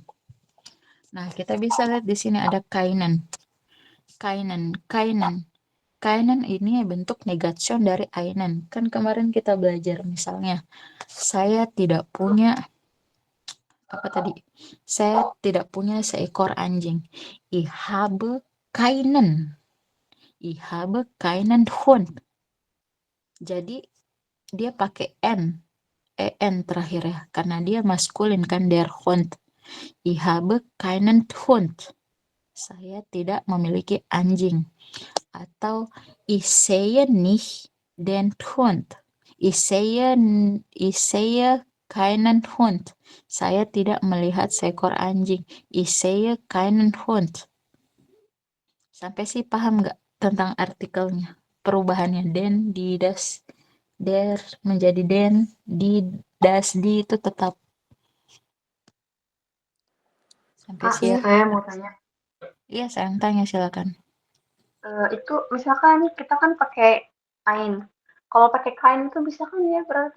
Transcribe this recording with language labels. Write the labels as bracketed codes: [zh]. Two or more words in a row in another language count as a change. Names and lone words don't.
[id] Nah, kita bisa lihat di sini ada kainen. Kainen ini bentuk negation dari einen. Kan kemarin kita belajar misalnya, saya tidak punya seekor anjing. [de] Ich habe keinen Hund. [id] Jadi dia pakai en terakhir ya, karena dia maskulin kan, [de] der Hund. Ich habe keinen Hund. [id] Saya tidak memiliki anjing. [de] Atau ich sehe nicht den Hund. Ich sehe keinen Hund. [id] Saya tidak melihat seekor anjing. [de] Ich sehe keinen Hund. [id] Sampai sih paham nggak tentang artikelnya? Perubahannya den, di, das, der menjadi den, di, das, di itu tetap. Sampai Kak, ini siap. saya mau tanya. Iya, saya tanya, silakan. Itu misalkan kita kan pakai ein. Kalau pakai kain itu bisa kan ya berarti?